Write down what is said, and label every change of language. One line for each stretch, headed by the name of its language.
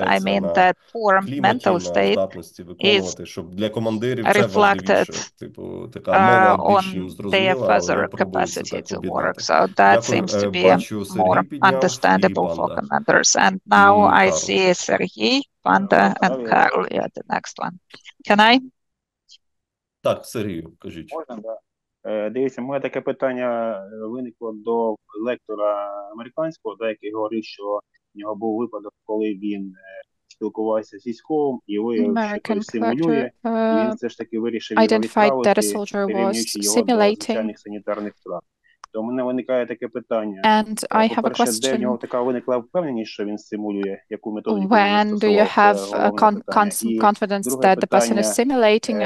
English: I mean that poor mental state is reflected on their further capacity to work. So that seems to be more understandable for commanders. And now I see Sergey, Panda, and Carl at the next one. Can I?
Ukrainian: Так, Сергію, кажіть. Можна, да. Дивіться, моє таке питання виникло до лектора американського, який говорив, що в нього був випадок, коли він спілкувався з військовим і виявив, що той симулює, і він все ж таки вирішив його відправити, перемінюючи його до звичайних санітарних втрат. То у мене виникає таке питання. По-перше, де в нього така виникла впевненість, що він симулює, яку методику
English: When do you have confidence that the person is simulating?